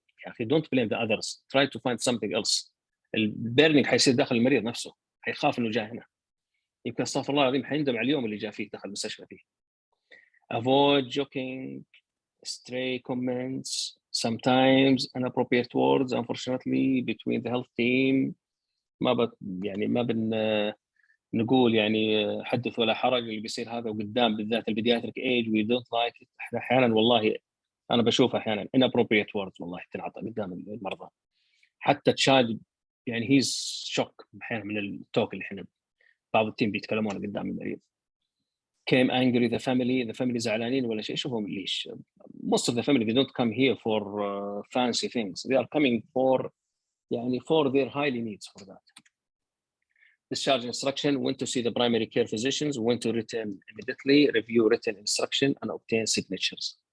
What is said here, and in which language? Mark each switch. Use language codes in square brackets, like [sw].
[ar] يا اخي [en] don't blame the others, try to find something else. [ar] البيرنينج حيصير داخل المريض نفسه، حيخاف انه جاء هنا، يمكن استغفر الله العظيم حيندم على اليوم اللي جاء فيه دخل المستشفى فيه. [en] Avoid joking, stray comments, sometimes inappropriate words unfortunately between the health team. [ar] يعني ما نقول يعني حدث ولا حرج اللي بيصير هذا، وقدام بالذات البيدياتريك ايج [en] we don't like it. [ar] احيانا والله انا بشوف احيانا [en] inappropriate words [ar] والله تنعطى قدام المرضى، حتى تشاهد يعني [en] he's shock [ar] احيانا من التوك اللي احنا بعض التيم بيتكلمون قدام المريض. [en] came angry the family [ar] زعلانين ولا شيء. شوفهم ليش [en] most of the family they don't come here for fancy things, they are coming for [ar] يعني [en] for their highly needs for that. Discharge instruction, when to see the primary care physicians, when to return immediately, review written instruction and obtain signatures.